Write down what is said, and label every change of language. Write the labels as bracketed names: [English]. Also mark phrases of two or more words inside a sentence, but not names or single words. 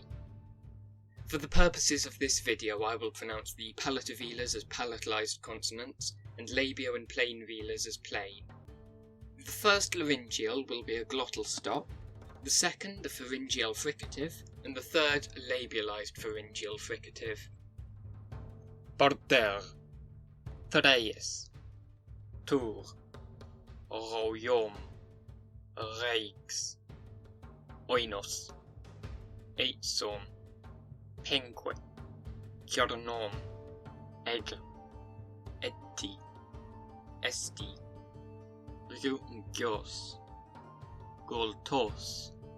[English] For the purposes of this video, I will pronounce the palatal velars as palatalized consonants, and labio and plain velars as plain. The first laryngeal will be a glottal stop, the second a pharyngeal fricative, and the third a labialized pharyngeal fricative. Parterre, Thraeus, Tour, Royaume, Reichs, Oinos, Eitsom, Penque, Kjarnom, Eich, Etti, Esti, Ur-indo-germanisch, Goltos,